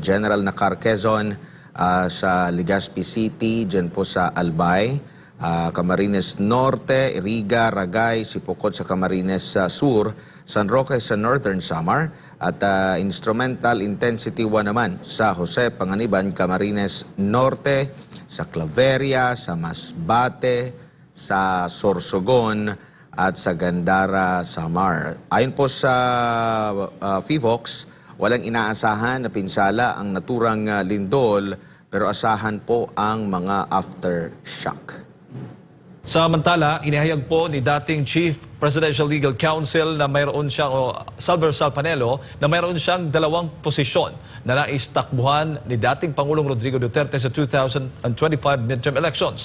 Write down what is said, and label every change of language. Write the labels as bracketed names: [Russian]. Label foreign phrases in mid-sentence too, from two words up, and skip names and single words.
[Filipino] General Nakar, Quezon, sa Legazpi City, dyan po sa Albay, Camarines Norte, Riga, Ragay, Sipocot sa Camarines Sur, San Roque sa Northern Samar, at [English] instrumental intensity [Filipino] 1 naman sa Jose Panganiban, Camarines Norte, sa Claveria, sa Masbate, sa Sorsogon, at sa Gandara, Samar. Ayon po sa FIVOX, walang inaasahan na pinsala ang naturang lindol, pero asahan po ang mga aftershock. Samantala, inihayag po ni dating Chief Presidential Legal Counsel na mayroon siyang, Salvador Salpanelo, na mayroon siyang 2 posisyon na naistakbuhan ni dating Pangulong Rodrigo Duterte sa 2025 midterm elections.